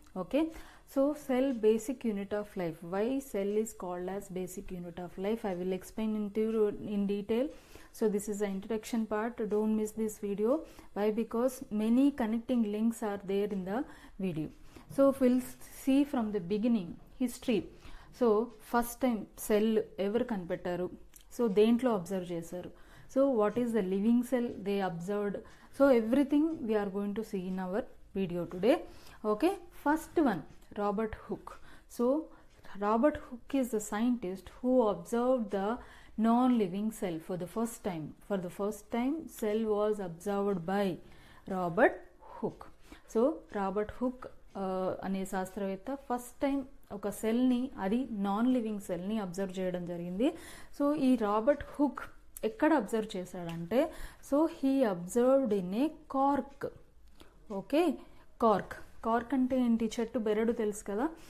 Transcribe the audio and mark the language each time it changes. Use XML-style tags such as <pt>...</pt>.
<en>Okay, so cell, basic unit of life. Why cell is called as basic unit of life, I will explain in detail. So this is the introduction part. Don't miss this video. Why? Because many connecting links are there in the video. So we'll see from the beginning history.</en> <te>So first time cell ఎవరు కనిపెట్టారు, so దేంట్లో observe చేశారు,</te> <en>So what is the living cell they observed, so everything we are going to see in our video today. Okay, first one Robert Hooke. So Robert Hooke is the scientist who observed the non-living cell for the first time. For the first time cell was observed by Robert Hooke.</en> <te>So Robert hook అనే శాస్త్రవేత్త first time ఒక సెల్ని, అది non living సెల్ని observe చేయడం జరిగింది. So ఈ Robert hook ఎక్కడ observe చేశాడంటే,</te> <en>So he observed in a cork.</en> <te>Okay, cork అంటే ఏంటి? చెట్టు బెరడు తెలుసు కదా.</te>